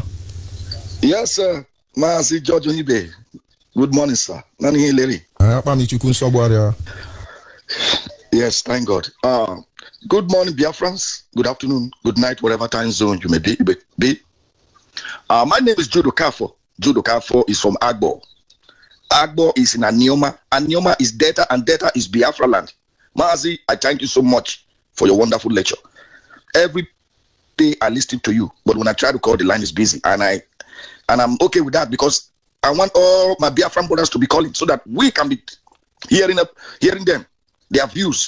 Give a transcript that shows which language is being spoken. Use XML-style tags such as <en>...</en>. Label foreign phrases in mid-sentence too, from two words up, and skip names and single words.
<en>Yes, sir. Master George Onibe. Good morning, sir. Nani here, Larry. Yes, thank God. Good morning, Biafrans. Good afternoon, good night, whatever time zone you may be. My name is Judo Kafo. Judo Kafo is from Agbo. Agbo is in Anioma. Anioma is Delta, and Delta is Biafra land. Mazi, I thank you so much for your wonderful lecture. Every day I listen to you, but when I try to call, the line is busy, and I'm okay with that, because I want all my Biafran brothers to be calling so that we can be hearing them, their views.</en>